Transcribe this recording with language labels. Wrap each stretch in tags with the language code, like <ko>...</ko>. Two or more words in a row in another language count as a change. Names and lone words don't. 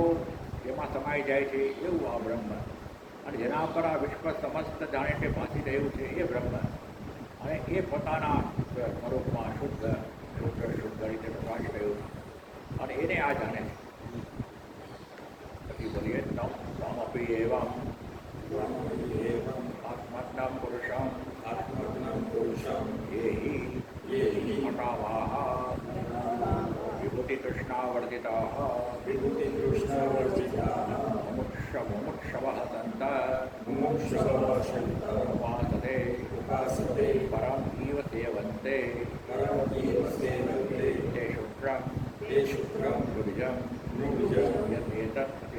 <gu>જેમાં સમાઈ જાય છે એવું આ બ્રહ્મ અને જેના પર આ વિશ્વ સમસ્ત જાણે તે ભાસી રહ્યું છે એ બ્રહ્મ અને એ પોતાના સ્વરૂપમાં શુદ્ધ રીતે પ્રકાશ રહ્યું અને એને આ જાણે પછી બોલીએ</gu> <sa>તમપી એવમ આત્મજ્ઞમ પુરુષમ ये हि मठावाः विभूतितृष्णावर्जिताः मुमुक्षवः सन्तः उपासते परम् इव सेवन्ते ते शुक्रं गुरुजं यदेतत्</sa>